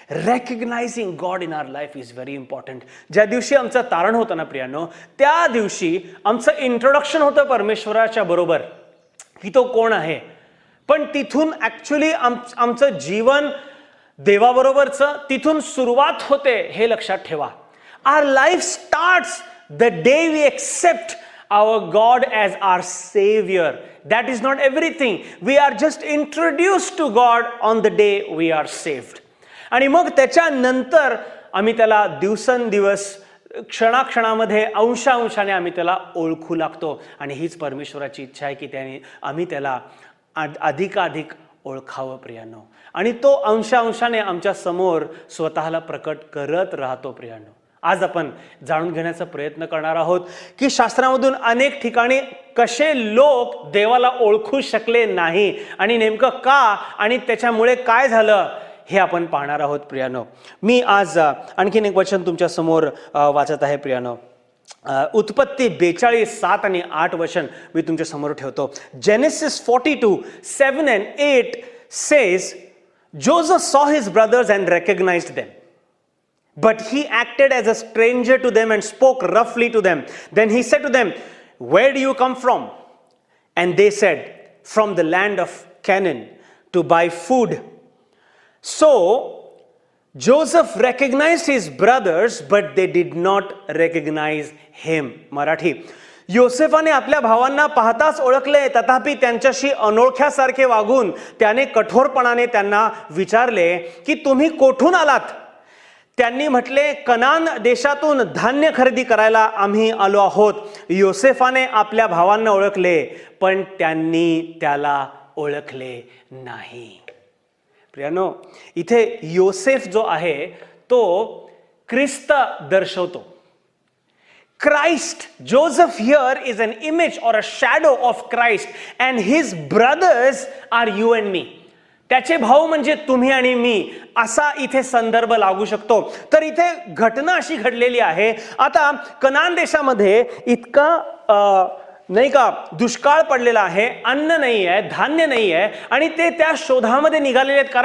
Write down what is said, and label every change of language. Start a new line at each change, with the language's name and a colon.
English: Recognizing God in our life is very important.
Marathi: ज्या दिवशी आमचं तारण होतं ना प्रियांनो, त्या दिवशी आमचं इंट्रोडक्शन होतं परमेश्वराच्या बरोबर की तो कोण आहे. पण तिथून ऍक्च्युली आमचं जीवन देवाबरोबरचं तिथून सुरुवात होते, हे लक्षात ठेवा.
English: Our life starts the day we accept our God as our Savior. That is not everything. We are just introduced to God on the day we are saved.
Marathi: आणि मग त्याच्यानंतर आम्ही त्याला दिवसेंदिवस, क्षणाक्षणामध्ये, अंशांशाने आम्ही त्याला ओळखू लागतो. आणि हीच परमेश्वराची इच्छा आहे की आम्ही त्याला अधिकाधिक ओळखावं प्रियांनो. आणि तो अंशांशाने आमच्या समोर स्वतःला प्रकट करत राहतो प्रियांनो. आज आपण जाणून घेण्याचा प्रयत्न करणार आहोत की शास्त्रामधून अनेक ठिकाणी कसे लोक देवाला ओळखू शकले नाही आणि नेमकं का आणि त्याच्यामुळे काय झालं हे आपण पाहणार आहोत प्रियानो. मी आज आणखीन एक वचन तुमच्या समोर वाचत आहे प्रियानो. उत्पत्ती 42:7 आणि 8 वचन मी तुमच्या समोर ठेवतो.
English: Genesis 42:7 and 8 says, Joseph saw his brothers and recognized them. But he acted as a stranger to them and spoke roughly to them. Then he said to them, "Where do you come from?" And they said, "From the land of Canaan, to buy food." So Joseph recognized his brothers, but they did not recognize him.
Marathi: Marathi, योसेफाने आपल्या भावांना पाहताच ओळखले, तथापि त्यांच्याशी अनोळख्यासारखे वागून त्याने कठोरपणाने त्यांना विचारले की तुम्ही कोठून आलात? त्यांनी म्हटले, कनान देशातून धान्य खरेदी करायला आम्ही आलो आहोत. योसेफाने आपल्या भावांना ओळखले, पण त्यांनी त्याला ओळखले नाही. प्रियानो, इथे योसेफ जो आहे तो ख्रिस्त दर्शवतो.
English: Christ, Joseph here is an image or a shadow of Christ, and his brothers are you and me.
Marathi: त्याचे भाऊ म्हणजे तुम्ही आणि मी, असा इथे संदर्भ लागू शकतो. तर इथे घटना अशी घडलेली आहे. आता कनान देशामध्ये इतका नाही का दुष्काळ पडलेला आहे, अन्न नाही आहे, धान्य नाही आहे, आणि ते त्या शोधामध्ये निघालेले आहेत.